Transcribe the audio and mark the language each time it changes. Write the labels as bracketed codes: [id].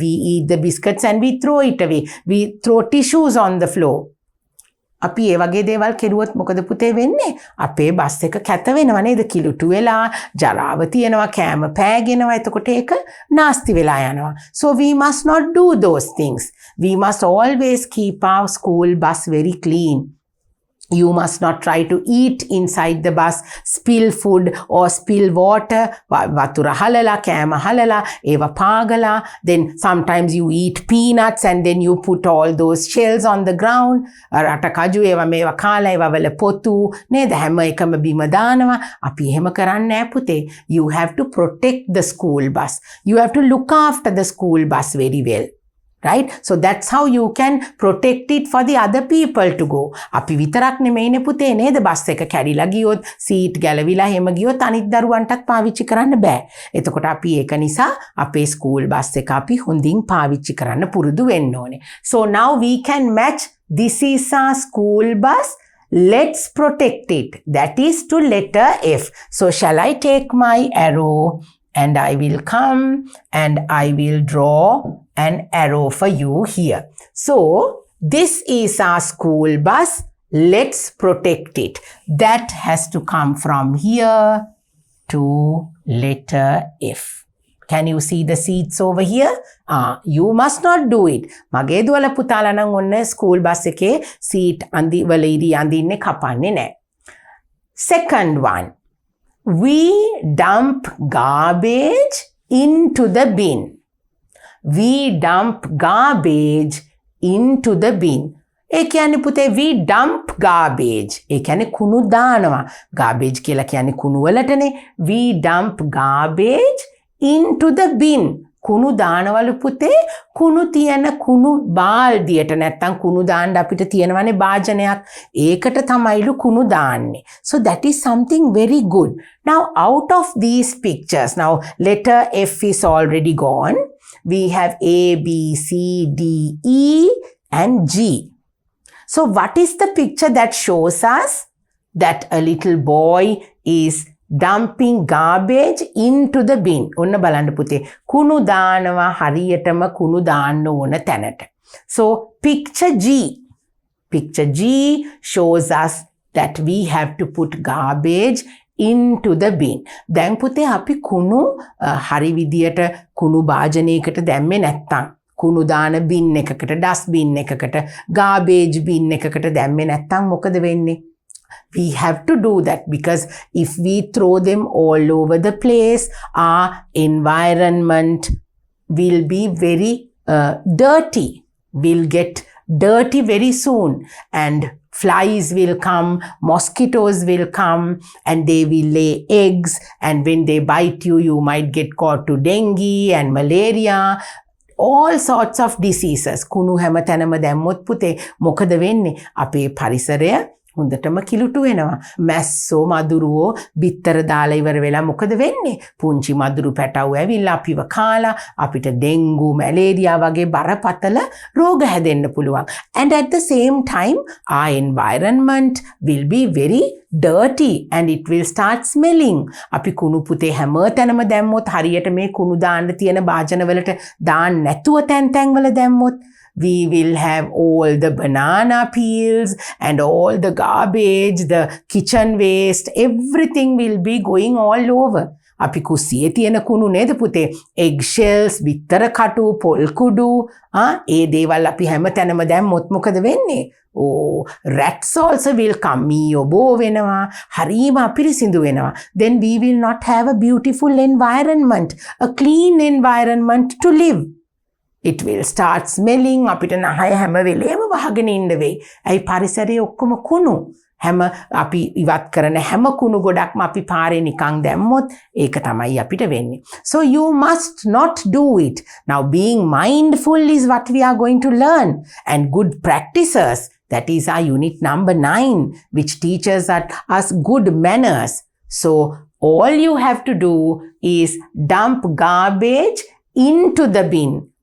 [en] We eat the biscuits and we throw it away. We throw tissues on the floor. [si] අපි ඒ වගේ දේවල් කෙරුවොත් මොකද පුතේ වෙන්නේ? අපේ බස් එක කැත වෙනවා නේද? කිලුටු වෙලා, ජරාව තියෙනවා, කෑම පෑගෙනවා. එතකොට ඒක නාස්ති වෙලා යනවා. [en] So we must not do those things. We must always keep our school bus very clean. You must not try to eat inside the bus, spill food or spill water. [si] Vatura halala, kama halala, eva pagala. [en] Then sometimes you eat peanuts and then you put all those shells on the ground. [si] Rata kaju eva meva kala, eva wala potu. Neda හැම එකම බිම දානවා. අපි එහෙම කරන්නේ නැහැ පුතේ. [en] You have to protect the school bus. You have to look after the school bus very well. Right? So that's how you can protect it for the other people to go. [si] අපි විතරක් නෙමෙයිනේ පුතේ නේද bus එක කැඩිලා ගියොත් seat ගැලවිලා එහෙම ගියොත් අනිත් දරුවන්ටත් පාවිච්චි කරන්න බෑ. එතකොට අපි ඒක නිසා අපේ ස්කූල් බස් එක අපි හොඳින් පාවිච්චි කරන්න පුරුදු වෙන්න ඕනේ. [en] So now we can match this is our school bus. Let's protect it. That is to letter F. So shall I take my arrow and I will come and I will draw an arrow for you here. So this is our school bus. Let's protect it. That has to come from here to letter F. Can you see the seats over here? You must not do it. [si] මගේ දුවල පුතාලා නම් ඔන්න school bus එකේ seat අඳි වල ඉරි අඳින්නේ කපන්නේ නැහැ. [en] Second one. We dump garbage into the bin. We dump garbage into the bin. [si] ඒ කියන්නේ පුතේ [en] we dump garbage. [si] ඒ කියන්නේ කුණු දානවා. Garbage කියලා කියන්නේ කුණු වලටනේ. [en] We dump garbage into the bin. [si] කුණු දානවලු පුතේ කුණු තියන කුණු බාල්දියට නැත්තම් කුණු දාන්න අපිට තියෙනවනේ භාජනයක් ඒකට තමයිලු කුණු දාන්නේ. [en] So that is something very good. Now out of these pictures, now letter F is already gone. We have A, B, C, D, E and G. So what is the picture that shows us that a little boy is dumping garbage into the bin? [si] ඔන්න බලන්න පුතේ කුණු දානවා හරියටම කුණු දාන්න ඕන තැනට. [en] So picture G. Picture G shows us that we have to put garbage into the bin. [si] දැන් පුතේ අපි කුණු හරි විදියට කුණු භාජනයකට දැම්මේ නැත්තම් කුණු දාන bin එකකට dustbin එකකට garbage bin එකකට දැම්මේ නැත්තම් මොකද වෙන්නේ? [en] We have to do that because if we throw them all over the place, our environment will be very dirty. We'll get dirty very soon and flies will come, mosquitoes will come and they will lay eggs and when they bite you, you might get caught to dengue and malaria. All sorts of diseases. [si] කුණු හැම තැනම දැම්මොත් පුතේ මොකද වෙන්නේ? අපේ පරිසරය හොඳටම කිලුටු වෙනවා. මැස්සෝ මදුරුවෝ බිත්තර දාලා ඉවර වෙලා මොකද වෙන්නේ? පුංචි මදුරු පැටව් ඇවිල්ලා අපිව කාලා අපිට ඩෙන්ගු, මැලේරියා වගේ බරපතල රෝග හැදෙන්න පුළුවන්. [en] And at the same time our environment will be very dirty and it will start smelling. [si] අපි කුණු පුතේ හැම තැනම දැම්මොත් හරියට මේ කුණු දාන්න තියෙන භාජන වලට දාන්න නැතුව තැන් වල දැම්මොත් [en] we will have all the banana peels and all the garbage, the kitchen waste, everything will be going all over. [si] අපි කුස්සියේ තියෙන කුණු නේද පුතේ? egg shells, බිත්තර කටු, පොල් කුඩු, ඒ දේවල් අපි හැම තැනම දැම්මොත් මොකද වෙන්නේ? [en] Rats also will come. [si] මීයෝ වෙනවා. හරිම අපිරිසිදු වෙනවා. [en] Then we will not have a beautiful environment, a clean environment to live. It will start smelling. [si] අපිට නහය හැම වෙලේම වහගෙන ඉන්න වෙයි. ඇයි පරිසරයේ ඔක්කොම කුණු. හැම අපි ඉවත් කරන හැම කුණු ගොඩක්ම අපි පාරේ නිකන් දැම්මොත් ඒක තමයි අපිට වෙන්නේ. [en] So you must not do it. Now being mindful is what we are going to learn. And good practices, that is our unit number 9, which teaches us good manners. So all you have to do is dump garbage into the bin.